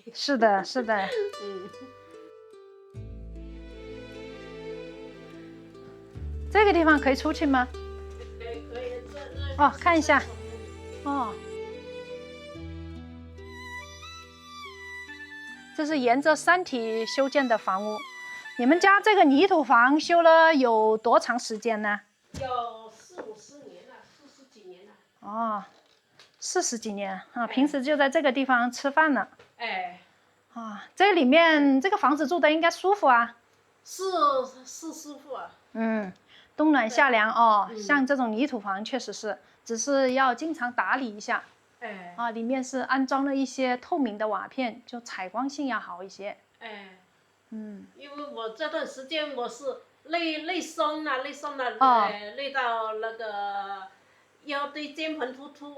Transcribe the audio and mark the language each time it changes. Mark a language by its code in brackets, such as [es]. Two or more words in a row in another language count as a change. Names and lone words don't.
[zh] 是的，是的。這個地方可以出去嗎？可以。看一下。這是沿着山體修建的房屋。你們家這個泥土房修了有多長時間呢？有40-50年了，40幾年了。 40幾年啊！平時就在這個地方吃飯了。哎。這裡面這個房子住的應該舒服啊。是師傅啊。冬暖夏涼哦，像這種泥土房確實是，只是要經常打理一下。裡面是安裝了一些透明的瓦片，就採光性要好一些。因為我這段時間我是累傷了，累到那個腰椎間盤突出。